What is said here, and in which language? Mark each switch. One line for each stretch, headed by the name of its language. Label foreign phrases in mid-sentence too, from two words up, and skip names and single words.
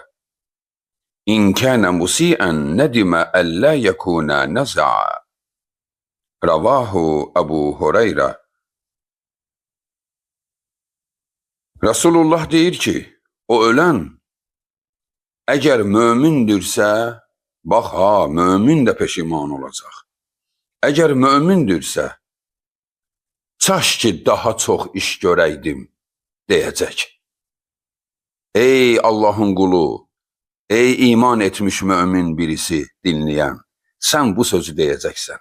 Arabic: إن كان مسيئا ندم ألا يكون نزع. رواه أبو هريرة.
Azerbaijani: Resulullah deyir ki, o ölen eğer mümindirsə, bax ha, mümin də peşiman olacaq. Eğer mümindirsə, çaş ki daha çox iş görəydim, deyəcək. Ey Allahın qulu, ey iman etmiş mümin birisi dinləyən, sən bu sözü deyəcəksən.